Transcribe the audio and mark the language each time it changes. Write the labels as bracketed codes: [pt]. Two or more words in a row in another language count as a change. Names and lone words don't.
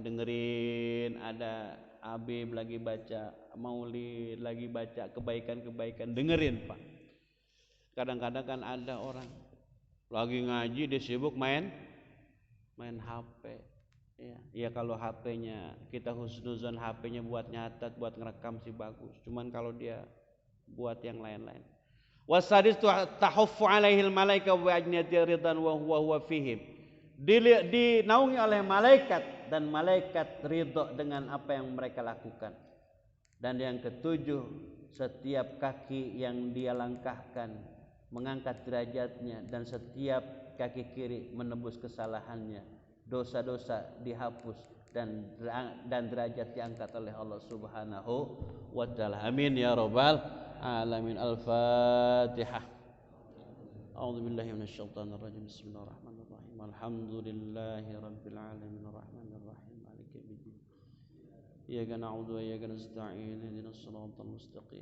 [id] Dengerin ada Habib lagi baca maulid, lagi baca kebaikan-kebaikan, dengerin Pak. Kadang-kadang kan ada orang lagi ngaji dia sibuk main HP. Ya kalau HP-nya kita husnuzon, HP-nya buat nyatat, buat ngerekam sih bagus. Cuman kalau dia buat yang lain-lain. [ar] والسادس تحف عليهم الملائكة وأجنحة رضا وهو فيهم. [id] dinaungi oleh malaikat dan malaikat ridho dengan apa yang mereka lakukan. Dan yang ketujuh, setiap kaki yang dia langkahkan mengangkat derajatnya, dan setiap kaki kiri menebus kesalahannya, dosa-dosa dihapus dan derajat diangkat oleh Allah [ar] سبحانه وتعالى. آمين يا رب العالمين. الفاتحة. أعوذ بالله من الشيطان الرجيم. بسم الله الرحمن الرحيم. الحمد لله رب العالمين الرحمن الرحيم مالك يوم الدين. إياك نعبد وإياك نستعين. اهدنا الصراط المستقيم.